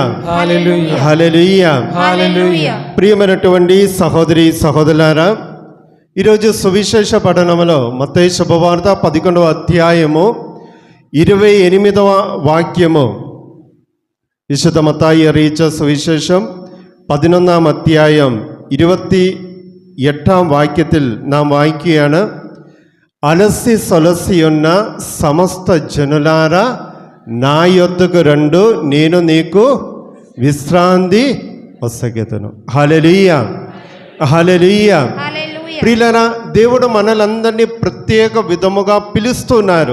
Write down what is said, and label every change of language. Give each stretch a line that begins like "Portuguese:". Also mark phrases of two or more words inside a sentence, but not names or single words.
Telugu: హల్లెలూయా, హల్లెలూయా, హల్లెలూయా. ప్రియమైనటువంటి సహోదరి సహోదరులారా, ఈరోజు సువిశేష పఠనంలో మత్తయి శుభవార్త 11వ అధ్యాయము 28వ వాక్యము.
Malayalam: విశుద్ధ మత్తయి അറിയിച്ച സുവിശേഷം 11ാം അധ്യായം 28ാം വാക്യത്തിൽ നാം വായിക്കുകയാണ്.
Telugu: అలసి సొలసియున్న సమస్త జనులారా నా యొద్దకు రండు, నేను నీకు విశ్రాంతి వసగెదను. హల్లెలూయా, హల్లెలూయా. ప్రియులారా, దేవుడు మనలందరినీ ప్రత్యేక విధముగా పిలుస్తున్నారు.